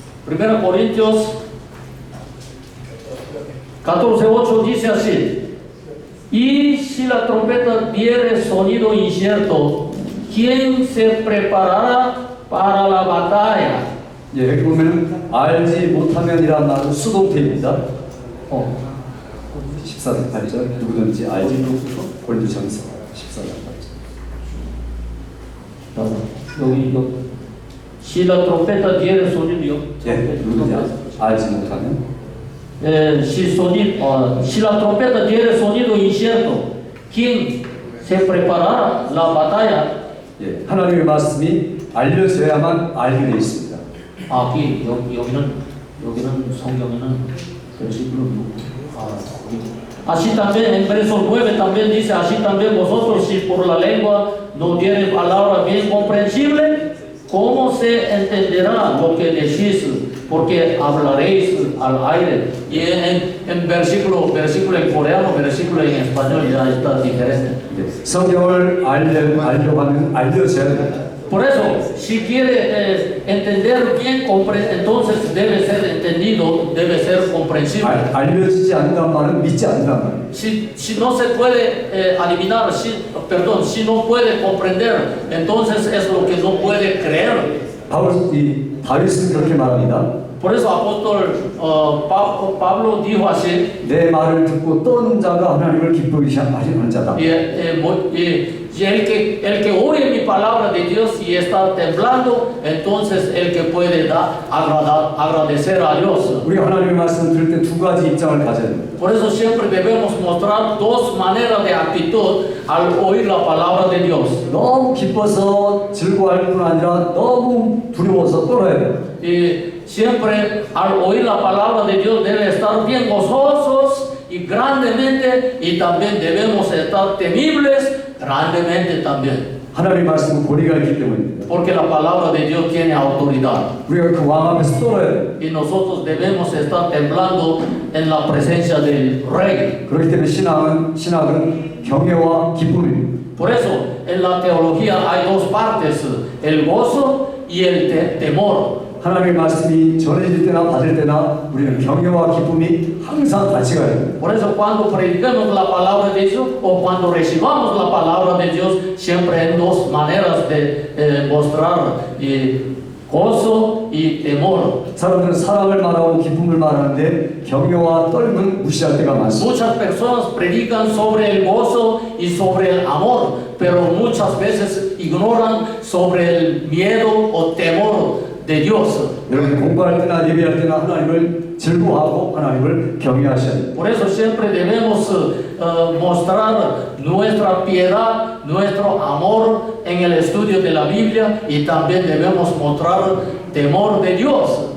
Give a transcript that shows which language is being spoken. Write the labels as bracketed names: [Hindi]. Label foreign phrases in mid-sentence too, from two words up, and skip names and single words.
[Spanish] 1 Corintios 14:8 dice así: y si la trompeta diere sonido incierto, ¿quién se preparará para la batalla? [Korean] 예, 여기 보면 알지 못하면이란 말은 수동태입니다. 14절 8절 누구든지 알지 못하고 고린도전서 14절 8절. [Spanish] 여기 si la trompeta diere sonido, [Korean] 예, 누구든지 알지 못하면 [Spanish] si la trompeta diere sonido incierto, ¿quién se preparará la batalla? [Korean] 예, 하나님의 말씀이 알려져야만 알게 되어 있습니다. Aquí, 여기는 성경에는 versículo 6. [Spanish] Así también en verso 9 también dice: así también vosotros, si por la lengua no tiene palabra bien comprensible, ¿cómo se entenderá lo que decís? Porque hablaréis al aire. Y en versículo en coreano, versículo en español ya está diferente. [Korean] 예, 성경을 알려고 하면 알려져야 됩니다. [Spanish] Por eso, si quiere entender bien, entonces debe ser entendido, debe ser comprensible. [Korean] 알려지지 않는단 말은 믿지 않는단 말이에요. [Spanish] Si no se puede adivinar, si no puede comprender, entonces es lo que no puede creer. [Korean] 다윗은 그렇게 말합니다. [Spanish] Por eso apóstol Pablo dijo así: [Korean] 내 말을 듣고 떠는 자가 하나님을 기쁘게 하시는 자다. [Spanish] y el que oye mi palabra de Dios y está temblando, entonces el que puede agradecer a Dios. [Korean] 우리가 하나님의 말씀을 들을 때 두 가지 입장을 가져야 됩니다. [Spanish] Por eso siempre debemos mostrar dos maneras de actitud al oír la palabra de Dios. [Korean] 너무 기뻐서 즐거워할 뿐 아니라 너무 두려워서 떨어야 돼요. [Spanish] Y siempre al oír la palabra de Dios debe estar bien gozosos y grandemente, y también debemos estar temibles grandemente también. [Korean] 하나님의 말씀은 권위가 있기 때문입니다. [Spanish] Porque la palabra de Dios tiene autoridad. [Korean] 우리가 그 왕 앞에서 떨어야 돼요. [Spanish] Y nosotros debemos estar temblando en la presencia del Rey. [Korean] 그렇기 때문에 신학은 경외와 기쁨입니다. [Spanish] Por eso, en la teología hay dos partes: el gozo y el temor. [Korean] 하나님의 말씀이 전해질 때나 받을 때나 우리는 경외와 기쁨이 항상 같이 가야 됩니다. [Spanish] Por eso, cuando predicamos la palabra de Dios o cuando recibamos la palabra de Dios, siempre hay dos maneras de mostrar gozo y temor. [Korean] 사람들은 사랑을 말하고 기쁨을 말하는데 경외와 떨면 무시할 때가 많습니다. [Spanish] Muchas personas predican sobre el gozo y sobre el amor, pero muchas veces ignoran sobre el miedo o temor de Dios. [Korean] 여러분 공부할 때나 예배할 때나 하나님을 즐거워하고 하나님을 경외하셔야 됩니다. [Spanish] Por eso siempre debemos mostrar nuestra piedad, nuestro amor en el estudio de la Biblia, y también debemos mostrar temor de Dios.